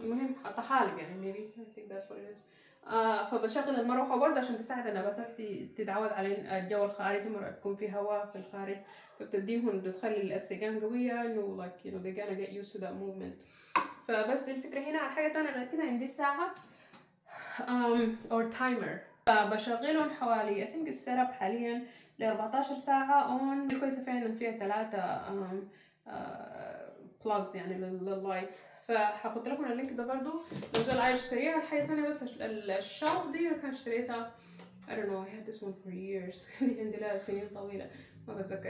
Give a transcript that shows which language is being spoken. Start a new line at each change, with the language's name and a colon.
Arabic: المهم طحالب يعني
English: maybe I think that's what it is.
Arabic: فبشغل المروحة برضه عشان تساعد النباتات تتعود على الجو الخارجي. مرة تكون في هواء في الخارج فبتديهم بتخلي السيجان قوية انه
English: like you know they're gonna get used to that movement.
Arabic: فبس دي الفكرة هنا. على حاجة تانية غير كده عندي ساعة
English: or timer.
Arabic: بشغلهم حوالي
English: I think
Arabic: السيت اب حاليا ل 14 ساعة اون. الكويسة فيها انه فيها 3 بلاجز يعني لللايت. فهحط لكم اللينك ده برضو لو زول عايز يشتريها. الحاجة الثانية بس الشلف دي كان اشتريتها
English: I don't know I had this one for years.
Arabic: دي عندي لها سنين طويلة ما بتذكر.